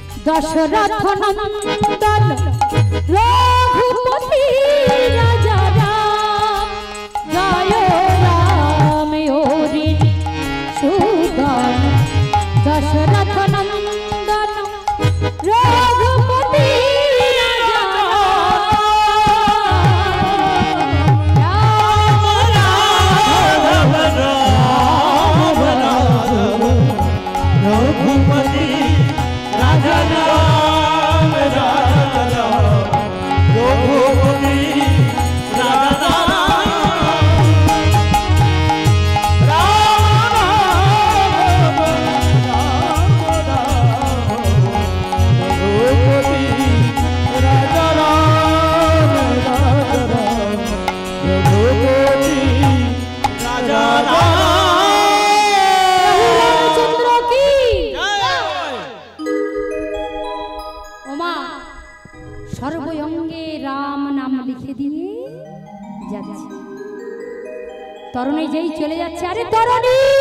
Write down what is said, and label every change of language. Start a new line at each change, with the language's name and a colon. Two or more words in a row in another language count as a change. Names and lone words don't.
Hindi: दशरथ नन्दन रघुपति राजा राम जय राम ओरिन सुदन दशरथ नन्दन रघुपति राजा रघुपति राजा राम राजा राम रघुपति राजा राम राम रघुपति राजा राम राजा राम रघुपति राजा राम
Bangla: সর্বঙ্গে রাম নাম লিখে দিয়ে যাচ্ছে তরুণী যেই চলে যাচ্ছে আরে তরুণী